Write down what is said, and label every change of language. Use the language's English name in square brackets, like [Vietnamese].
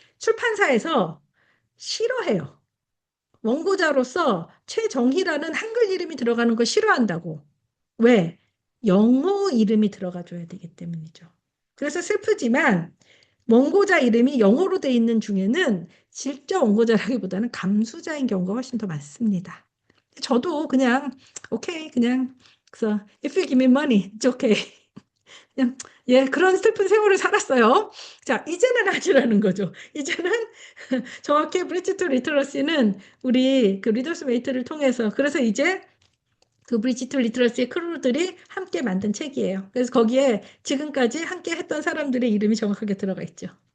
[Korean] 출판사에서 싫어해요. 원고자로서 최정희라는 한글 이름이 들어가는 걸 싫어한다고. 왜? 영어 이름이 들어가줘야 되기 때문이죠. 그래서 슬프지만 원고자 이름이 영어로 돼 있는 중에는 실제 원고자라기보다는 감수자인 경우가 훨씬 더 많습니다. 저도 그냥 오케이 그냥 그래서 [English] if you give me money, it's okay. [Korean] 그냥 예 그런 슬픈 세월을 살았어요. 자 이제는 아주라는 거죠. 이제는 정확히 브릿지 투 리터러시는 우리 그 리더스 메이트를 통해서 그래서 이제 그 브릿지 투 리터러시의 크루들이 함께 만든 책이에요. 그래서 거기에 지금까지 함께 했던 사람들의 이름이 정확하게 들어가 있죠.